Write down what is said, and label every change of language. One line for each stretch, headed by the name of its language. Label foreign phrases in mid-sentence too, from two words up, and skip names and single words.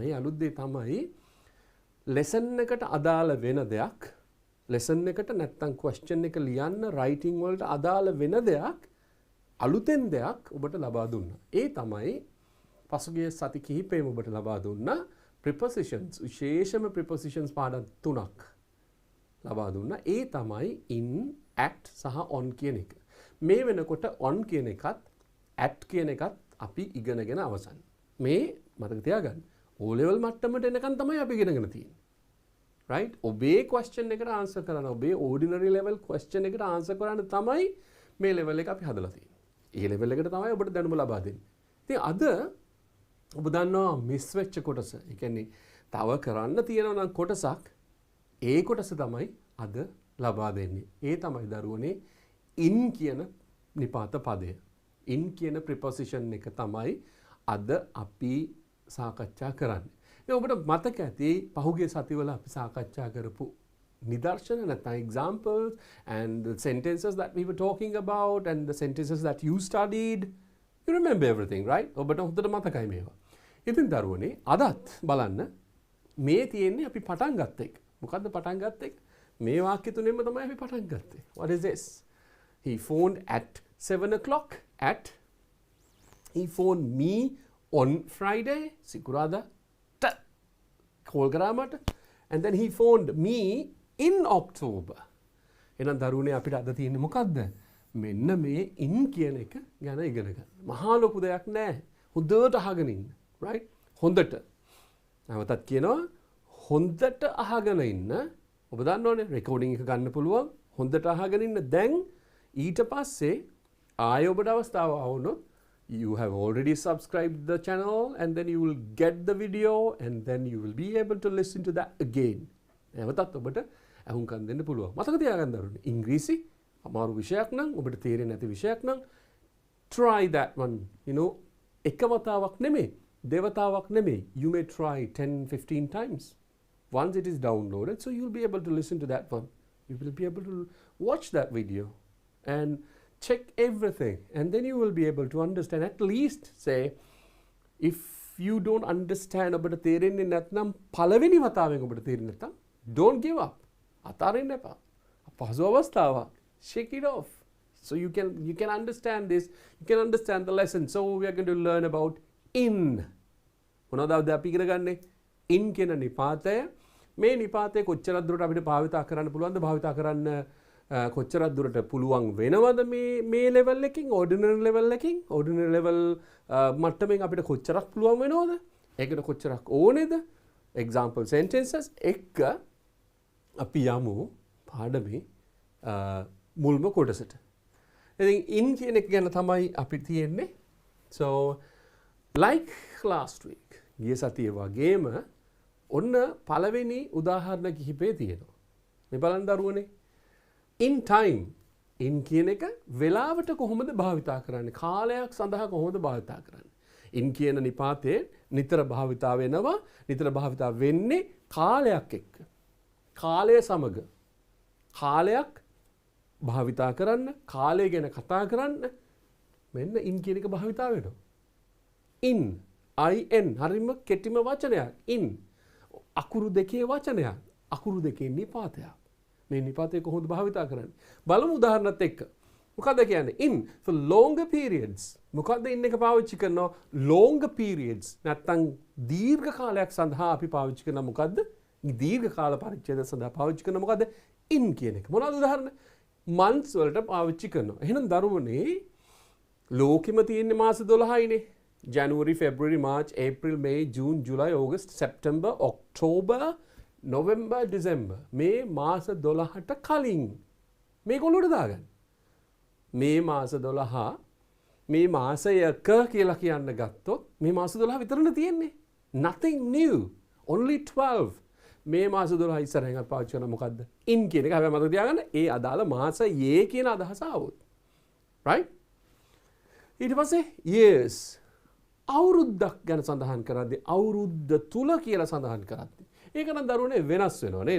Sinhala: ඒ අලුත් දේ තමයි ලෙසන් එකට අදාළ වෙන දෙයක් ලෙසන් එකට නැත්තම් ක්වෙස්චන් එක ලියන්න රයිටිං වලට අදාළ වෙන දෙයක් අලුතෙන් දෙයක් ඔබට ලබා දුන්නා. ඒ තමයි පසුගිය සති කිහිපෙම ඔබට ලබා දුන්නා prepositions විශේෂම prepositions පාඩම් 3ක් ලබා දුන්නා. ඒ තමයි in, at සහ on කියන එක. මේ වෙනකොට on කියන එකත් at කියන එකත් අපි ඉගෙනගෙන අවසන්. මේ මතක තියාගන්න. O level මට්ටමට එනකන් තමයි අපි ඉගෙනගෙන තියෙන්නේ. right? ඔබේ question එකට answer කරන්න ඔබේ
English: ordinary level question
Sinhala: එකට answer කරන්න තමයි මේ level එක අපි හදලා තියෙන්නේ. ඒ level එකට තමයි ඔබට දැනුම ලබා දෙන්නේ. ඉතින් අද ඔබ දන්නවා මිස් වෙච්ච කොටස. ඒ කියන්නේ තව කරන්න තියෙනවා නම් කොටසක් ඒ කොටස තමයි අද ලබා දෙන්නේ. ඒ තමයි දරුවනේ in කියන නිපාත පදය. in කියන preposition එක තමයි අද අපි සාකච්ඡා කරන්නේ. ඔබට මතක ඇති පහුගිය සතිවල අපි සාකච්ඡා කරපු නිදර්ශන නැත්නම්
English: examples and the sentences that we were talking about and the sentences that you studied. You remember everything, right?
Sinhala: ඔබට හොඳට මතකයි මේවා. ඉතින් දරුවනේ අදත් බලන්න මේ තියෙන්නේ අපි පටන් ගත්ත එක. මොකද්ද පටන් ගත්ත එක? මේ වාක්‍ය තුනෙන්ම තමයි අපි පටන් ගත්තේ.
English: What is this? He phoned at 7 o'clock at he phoned me on Friday
Sinhala: සිකුරාදා කෝල් කරා මට
English: and then he phoned me in October.
Sinhala: එහෙනම් දරුවනේ අපිට අද තියෙන්නේ මොකද්ද? මෙන්න මේ in කියන එක ගැන ඉගෙන ගන්න. මහා ලොකු දෙයක් නෑ. හොඳට අහගෙන ඉන්න. right? හොඳට. නැවතත් කියනවා හොඳට අහගෙන ඉන්න. ඔබ දන්නවනේ රෙකෝඩින් එක ගන්න පුළුවන්. හොඳට අහගෙන ඉන්න. දැන් ඊට පස්සේ ආයෙ ඔබට අවස්ථාව ආවොත්
English: you have already subscribed the channel and then you will get the video and then you will be able to listen to that again.
Sinhala: නැවතත් ඔබට අහුම්කම් දෙන්න පුළුවන්. මතක තියාගන්න දරුවනේ. ඉංග්‍රීසි අමාරු විෂයක් නම් ඔබට තේරෙන්නේ නැති විෂයක් නම්
English: try that one. You know
Sinhala: එක වතාවක් නෙමෙයි දෙවතාවක් නෙමෙයි.
English: You may try 10-15 times. Once it is downloaded, so you'll be able to listen to that one. You will be able to watch that video and check everything, and then you will be able to understand. At least say if you don't understand
Sinhala: ඔබට තේරෙන්නේ නැත්නම් පළවෙනි වතාවෙන් ඔබට තේරෙන්නේ නැත්නම්
English: don't give up.
Sinhala: අතාරින්න එපා. පහසු අවස්ථාවක්.
English: Shake it off. So you can understand this. You can understand the lesson. So we are going to learn about in.
Sinhala: මොනවද අපි ඉගෙන ගන්නේ? in කියන නිපාතය. මේ නිපාතය කොච්චරක් දුරට අපිට භාවිතා කරන්න පුළුවන්ද? භාවිතා කරන්න කොච්චරක් දුරට පුළුවන් වෙනවද මේ ලෙවල් එකකින් ඕඩිනරි ලෙවල් එකකින් ඕඩිනරි ලෙවල් මට්ටමින් අපිට කොච්චරක් පුළුවන් වෙනවද? ඒකට කොච්චරක් ඕනේද?
English: example sentences
Sinhala: එක අපි යමු පාඩමේ මුල්ම කොටසට. ඉතින් in කියන එක ගැන තමයි අපි තියෙන්නේ.
English: So like last week
Sinhala: ගිය සතියේ වගේම ඔන්න පළවෙනි උදාහරණ කිහිපේ තියෙනවා. මේ බලන්න දරුවනේ.
English: In time
Sinhala: in කියන එක වෙලාවට කොහොමද භාවිතා කරන්නේ? කාලයක් සඳහා කොහොමද භාවිතා කරන්නේ? in කියන නිපාතේ නිතර භාවිතා වෙනවා. නිතර භාවිතා වෙන්නේ කාලයක් එක්ක. කාලය සමග. කාලයක් භාවිතා කරන්න, කාලය ගැන කතා කරන්න මෙන්න in කියන එක භාවිතා වෙනවා. in හරිම කෙටිම වචනයක්. in අකුරු දෙකේ වචනයක්. අකුරු දෙකේ නිපාතයක්. මේ නිපාතය කොහොමද භාවිතා කරන්නේ? බලමු උදාහරණත් එක්ක. මොකක්ද කියන්නේ?
English: in for longer periods.
Sinhala: මොකක්ද in එක පාවිච්චි කරනවා?
English: longer periods.
Sinhala: නැත්තම් දීර්ඝ කාලයක් සඳහා අපි පාවිච්චි කරන මොකද්ද? දීර්ඝ කාල පරිච්ඡේද සඳහා පාවිච්චි කරන මොකද්ද? in කියන එක. මොනවද උදාහරණ? months වලට පාවිච්චි කරනවා. එහෙනම් දරුවනේ ලෝකෙම තියෙන මාස 12යිනේ.
English: January, February, March, April, May, June, July, August, September, October, November, December.
Sinhala: මේ මාස 12ට කලින් මේක ඔලුවට දාගන්න. මේ මාස 12 මේ මාසයක කියලා කියන්න ගත්තොත් මේ මාස 12 විතරනේ තියෙන්නේ.
English: Nothing new. Only 12.
Sinhala: මේ මාස 12 ඉස්සරහින් අපි පාවිච්චි කරන මොකද්ද? in කියන එක. හැබැයි මතක තියාගන්න ඒ අදාළ මාසයේ කියන අදහස ආවොත්. right? ඊට පස්සේ years අවුරුද්දක් ගැන සඳහන් කරද්දී අවුරුද්ද තුල කියලා සඳහන් කරද්දී ඒක නම් දරුවනේ වෙනස් වෙනවා නේද?